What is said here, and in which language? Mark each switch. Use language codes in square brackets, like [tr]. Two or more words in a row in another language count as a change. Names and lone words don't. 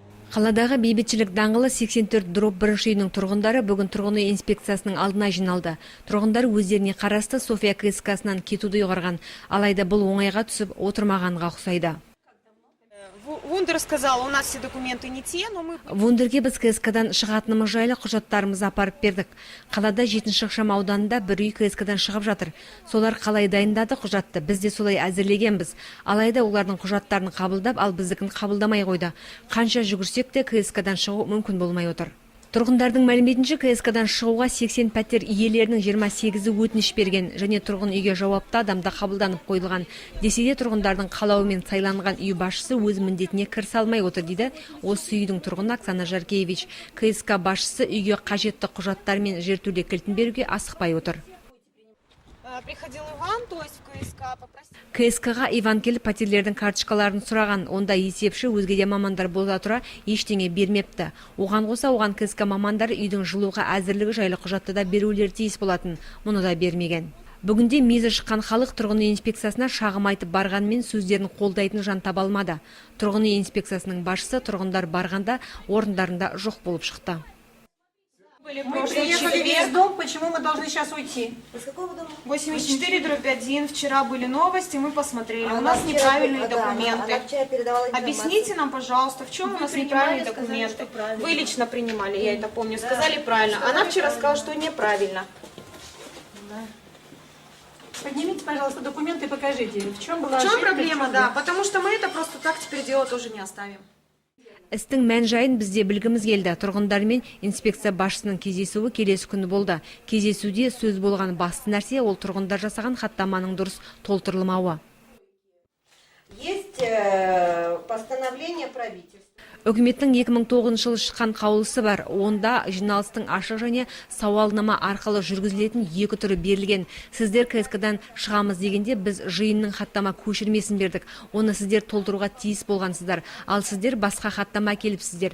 [kk] Қаладағы бейбітшілік даңғылы 84/1 үйінің тұрғындары бүгін тұрғын үй инспекциясының алдына жиналды. Тұрғындар өздеріне қарасты София КСК-сынан кетуді ұйғарған, алайда бұл оңайға түсіп отырмағанға ұқсайды. [ru] Вундер сказал, у нас все документы не те, но мы... [kk] Вундерге біз КСК-дан шығатынымыз жайлы құжаттарымызды апарып бердік. Қалада 7-ші ықшам ауданында бір үй КСК-дан шығып жатыр. Солар қалай дайындады құжатты, біз де солай әзірлегенбіз. Алайда олардың құжаттарын қабылдап, ал біздікін қабылдамай қойды. Қанша жүгірсек те КСК-дан шығу мүмкін болмай отыр. Тұрғындардың мәліметінше КСК-дан шығуға 80 пәтер иелерінің 28-і өтініш берген және тұрғын үйге жауапты адамда қабылданып қойылған. Десе де тұрғындардың қалауымен сайланған үй басшысы өз міндетіне кірісе алмай отыр дейді осы үйдің тұрғыны Оксана Жаркевич. КСК басшысы үйге қажетті құжаттар мен жертөле кілтін беруге асықпай отыр. [ru] Приходил Иван, то есть в КСК попросил... [kk] КСК-ға Иван келіп пәтерлердің карточкаларын сұраған. Онда есепші өзге де мамандар бола тұра ештеңе бермепті. Оған қоса оған КСК мамандары үйдің жылуға әзірлігі жайлы құжатты да берулері тиіс болатын. Мұны да бермеген. Бүгінде мезі шыққан халық тұрғын үй инспекциясына шағым айтып барғанмен сөздерін қолдайтын жан таба алмады. Тұрғын үй инспекциясының басшысы тұрғындар барғанда орындарында жоқ болып шықты. [ru] Мы приехали весь дом, почему мы должны сейчас уйти? Из какого дома? 84/1. Вчера были новости, мы посмотрели. У нас неправильные документы. Объясните нам, пожалуйста, в чем у нас неправильные документы? Вы лично принимали, я это помню, сказали правильно. Она вчера сказала, что неправильно. Поднимите, пожалуйста, документы и покажите, в чем была ошибка. В чем проблема, да, потому что мы это просто так теперь дело тоже не оставим. [kk] Істің мән жайын бізде білгіміз келді. Тұрғындармен инспекция басшысының кездесуі келесі күні болды. Кездесуде сөз болған басты нәрсе ол тұрғындар жасаған хаттаманың дұрыс толтырылмауы. [ru] Есть постановление правительства. [kk] Үкіметтің 2009 жылы шыққан қаулысы бар. Онда жиналыстың ашық және сауалнама арқылы жүргізілетін екі түрі берілген. Сіздер КСК-дан шығамыз дегенде біз жиынның хаттама көшірмесін бердік. Оны сіздер толтыруға тиіс болғансыздар. Ал сіздер басқа хаттама келіпсіздер.